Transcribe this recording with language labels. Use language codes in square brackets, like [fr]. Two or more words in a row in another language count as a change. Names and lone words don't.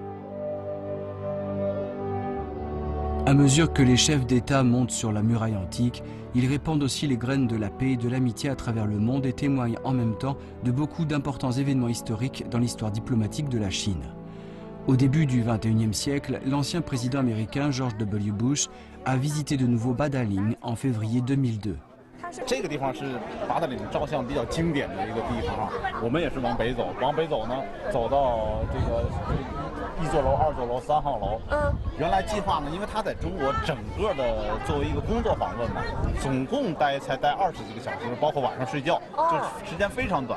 [fr] À mesure que les chefs d'État montent sur la muraille antique, ils répandent aussi les graines de la paix et de l'amitié à travers le monde et témoignent en même temps de beaucoup d'importants événements historiques dans l'histoire diplomatique de la Chine. Au début du XXIe siècle, l'ancien président américain George W. Bush a visité de nouveau Badaling en février 2002. [zh] 这个地方是八达岭照相比较经典的一个地方啊。我们也是往北走，往北走呢，走到这个1座楼、2座楼、3号楼。原来计划呢，因为他在中国整个的作为一个工作访问嘛，总共才待20几个小时，包括晚上睡觉，就时间非常短。